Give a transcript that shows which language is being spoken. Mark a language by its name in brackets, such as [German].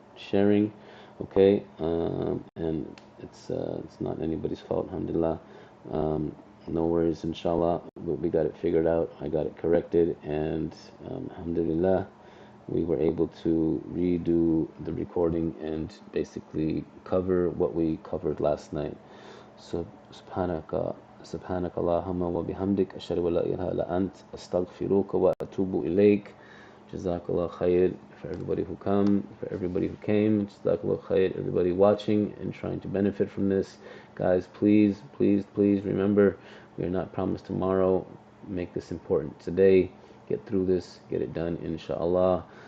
[English] sharing, okay? And it's not anybody's fault, alhamdulillah. No worries, inshallah. We got it figured out. I got it corrected, and alhamdulillah, we were able to redo the recording and basically cover what we covered last night. [Arabic] So سبحانك اللهم وبحمدك أشهد أن لا إله إلا أنت أستغفرك وأتوب إليك. [English] Jazakallah khair for everybody who come, for everybody who came. Jazakallah khair, everybody watching and trying to benefit from this. Guys, please, please, please remember, we are not promised tomorrow. Make this important today. Get through this, get it done, inshallah.